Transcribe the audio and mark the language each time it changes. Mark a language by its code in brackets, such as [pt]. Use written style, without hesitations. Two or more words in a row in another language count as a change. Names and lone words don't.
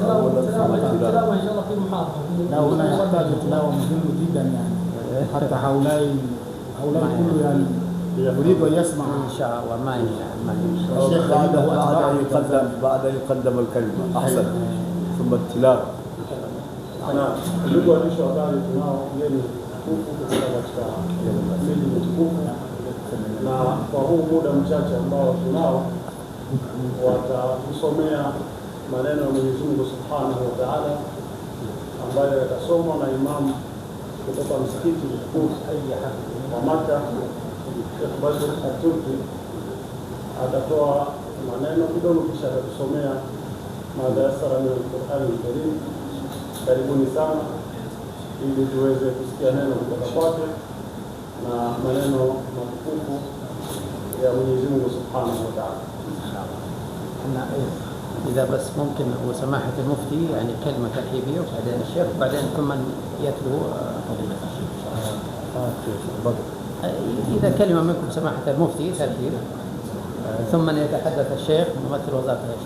[ar] أولا ثم التلاوة إن شاء الله في محاضرة. لا، هنا يحتاج تلاوة مهم جدا يعني، حتى هؤلاء كله يعني يريد أن يسمع إن شاء الله. ما الشيخ بعد يقدم الكلمة أحسن، ثم التلاوة. [sw] Ndugu waandishi wa habari, tunao mgeni mtukufu katika miji mtukufu, na kwa huu muda mchache ambao tunao watatusomea maneno ya Mwenyezi Mungu [ar] سبحانه وتعالى [sw] ambayo yatasomwa na imamu kutoka msikiti mkuu wa Makka. Sheikh Badr al-Turki atatoa maneno kidogo, kisha atatusomea madarasa [ar] من القرآن الكريم. [sw] Karibuni sana ili tuweze kusikia neno kutoka kwake na maneno matukufu ya Mwenyezi Mungu [ar] سبحانه وتعالى. إذا بس ممكن وسماحة المفتي يعني كلمة ترحيبية، وبعدين الشيخ، وبعدين ثم يتلو فضيلة الشيخ. إذا كلمة منكم سماحة المفتي ترحيب، ثم يتحدث الشيخ ممثل وزارة الشؤون.